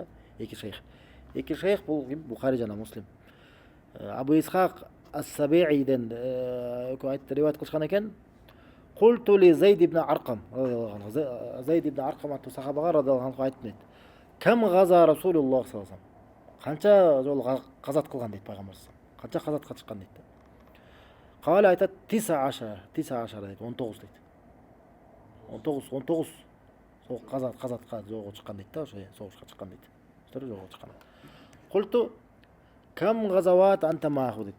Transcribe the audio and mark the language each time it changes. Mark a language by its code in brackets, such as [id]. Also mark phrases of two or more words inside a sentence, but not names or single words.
[ky] Эки шейх. Эки шейх бул ким? Бухари жана Муслим. Абу Исхак ас-Сабииден риваят кылышкан экен. [ar] قلت لزيد بن أرقم رضي الله عنه. [ky] Зейд ибн Аркам аттуу сахабага [ar] رضي الله عنه [ky] айттым дейт. [ar] كم غزا رسول الله صلى الله عليه وسلم. [ky] Канча жолу казат кылган дейт пайгамбарыбыз. Канча казатка чыккан дейт. Кала айтат 19 дейт, 19 дейт. 19 сол казатка жолго чыккан дейт да, ошо согушка чыккан дейт. Ошо жолго чыккан. [ar] قلت كم غزوت أنت معه [ky] дейт.